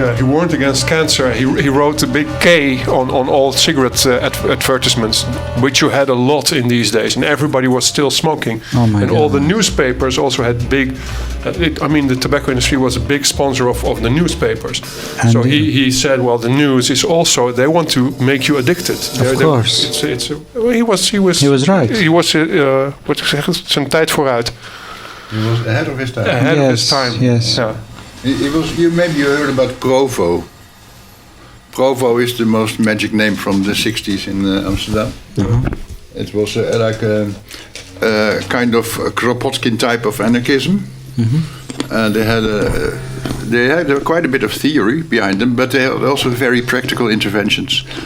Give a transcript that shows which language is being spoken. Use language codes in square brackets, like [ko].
[en] He warned against cancer. He wrote a big K on all cigarette advertisements, which you had a lot in these days, and everybody was still smoking. Oh my and God. all the newspapers also had big. The tobacco industry was a big sponsor of the newspapers. And so he said, well, the news is also they want to make you addicted. Of course. He was He was right. He was [nl] wat ik zeg, zijn tijd vooruit. [en] He was ahead of his time. Ahead of his time. Yes. Yeah. He was. Maybe you heard about Provo. Provo is the most magic name from the 60s in Amsterdam. It was like a kind of a Kropotkin type of anarchism. And they had quite a bit of theory behind them, but they had also very practical interventions.